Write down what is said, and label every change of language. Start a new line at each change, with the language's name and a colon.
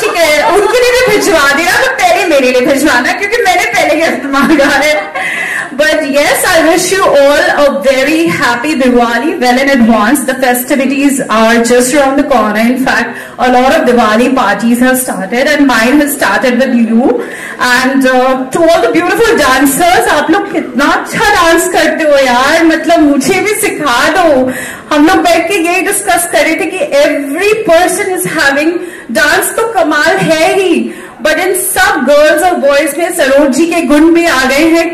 Hindi: ठीक है, उनके लिए भी भिजवा देना, तो पहले मेरे लिए भिजवाना, क्योंकि मैंने पहले गिफ्ट मांगा है.
English: But yes, I wish you all a very happy Diwali well in advance. The festivities are just around the corner. In fact, a lot of Diwali parties have started, and mine has started with you. And to all the beautiful dancers,
Hindi: आप लोग कितना अच्छा dance करते हो यार, मतलब मुझे भी सिखा दो. हम लोग बैठ के यही डिस्कस कर रहे थे कि
English: every person is having
Hindi: dance तो कमाल है ही, बट इन सब गर्ल्स और बॉयज में सरोज जी के गुण भी आ गए हैं.